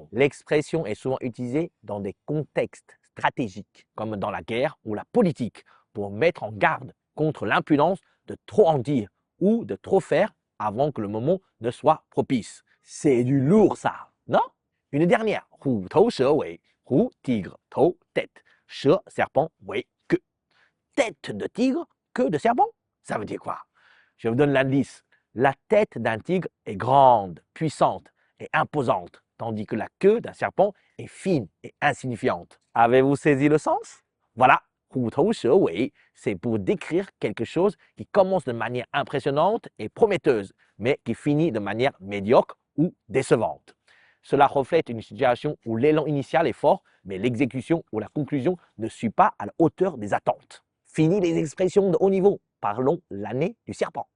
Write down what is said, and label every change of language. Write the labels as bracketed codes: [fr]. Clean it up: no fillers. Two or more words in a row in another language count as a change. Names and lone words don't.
[fr] L'expression est souvent utilisée dans des contextes stratégiques, comme dans la guerre ou la politique, pour mettre en garde contre l'impudence de trop en dire ou de trop faire avant que le moment ne soit propice. C'est du lourd ça, non? Une dernière, [zh] 虎头蛇尾, 虎 tigre, 头 tête, 蛇 serpent, 尾 queue. [fr] Tête de tigre, queue de serpent? Ça veut dire quoi? Je vous donne l'indice. La tête d'un tigre est grande, puissante et imposante, tandis que la queue d'un serpent est fine et insignifiante. Avez-vous saisi le sens? Voilà, [zh] 虎头蛇尾, [fr] c'est pour décrire quelque chose qui commence de manière impressionnante et prometteuse, mais qui finit de manière médiocre ou décevante. Cela reflète une situation où l'élan initial est fort, mais l'exécution ou la conclusion ne suit pas à la hauteur des attentes. Fini les expressions de haut niveau. Parlons l'année du serpent.